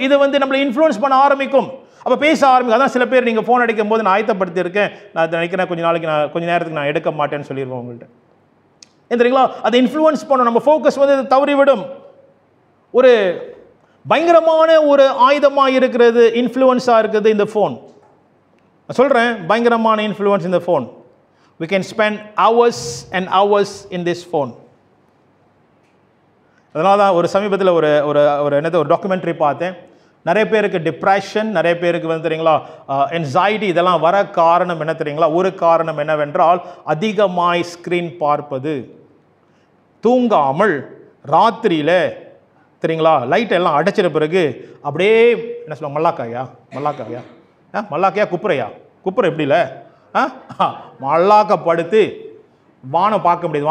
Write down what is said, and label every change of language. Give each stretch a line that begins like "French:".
Tamil: இது வந்து நம்மளை இன்ஃப்ளூயன்ஸ் பண்ண ஆரம்பிக்கும். அப்போ பேச ஆரம்பிக்கும். அதான் சில பேர் நீங்கள் ஃபோன் அடிக்கும் போது, நான் ஆயத்தப்படுத்தியிருக்கேன், நான் நினைக்கிறேன் கொஞ்ச நேரத்துக்கு நான் எடுக்க மாட்டேன்னு சொல்லிடுவோம் உங்கள்கிட்ட. தெரியுங்களா? அதை இன்ஃப்ளூயன்ஸ் பண்ணும், நம்ம ஃபோக்கஸ் வந்து தவறிவிடும். ஒரு பயங்கரமான ஒரு ஆயுதமாக இருக்கிறது, இன்ஃப்ளூயன்ஸாக இருக்குது இந்த ஃபோன். சொல்கிறேன், பயங்கரமான இன்ஃப்ளூயன்ஸ் இந்த phone.
English: We can spend hours and hours in this phone.
Tamil: அதனால தான் ஒரு சமீபத்தில் ஒரு டாக்குமெண்ட்ரி பார்த்தேன். நிறைய பேருக்கு டிப்ரெஷன், நிறைய பேருக்கு வந்து தெரியுங்களா என்சைட்டி, இதெல்லாம் வர காரணம் என்ன தெரியுங்களா? ஒரு காரணம் என்னவென்றால் அதிகமாய் ஸ்க்ரீன் பார்ப்பது, தூங்காமல் ராத்திரியில் தெரியுங்களா லைட் எல்லாம் அடைச்சிட பிறகு அப்படியே என்ன சொல்லுவாங்க, மல்லாக்கையா குப்புரை எப்படி இல்லை மல்லாக்கப்படுத்து வானம் பார்க்க முடியாது.